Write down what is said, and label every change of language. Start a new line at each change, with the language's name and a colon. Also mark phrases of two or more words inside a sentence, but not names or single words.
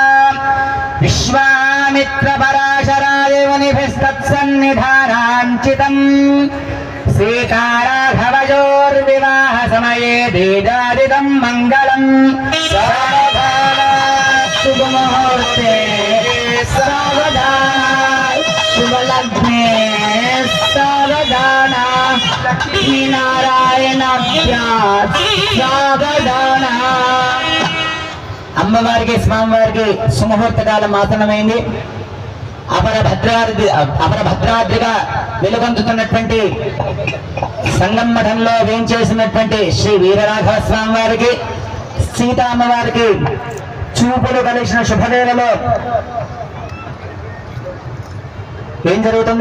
Sanskrit: विश्वामित्रपराशराय मुनिभिस्तत्सन्निधानाञ्चितं सीताराघवयोर्विवाहसमये देदादिदं मङ्गलम् सावधाना शुभमुहूर्ते सावधाना शुभलग्ने सावधाना लक्ष्मीनारायणाभ्यां सावधाना
Telugu: అమ్మవారికి స్వామివారికి సుముహూర్త కాలం ఆసన్నమైంది. అపరభద్రాద్రిగా వెలుగొందుతున్నటువంటి సంగం మఠంలో వేంచేసినటువంటి శ్రీ వీరరాఘవ స్వామి వారికి సీతా అమ్మవారికి చూపులు కలిసిన శుభవేళలో ఏం జరుగుతుంది?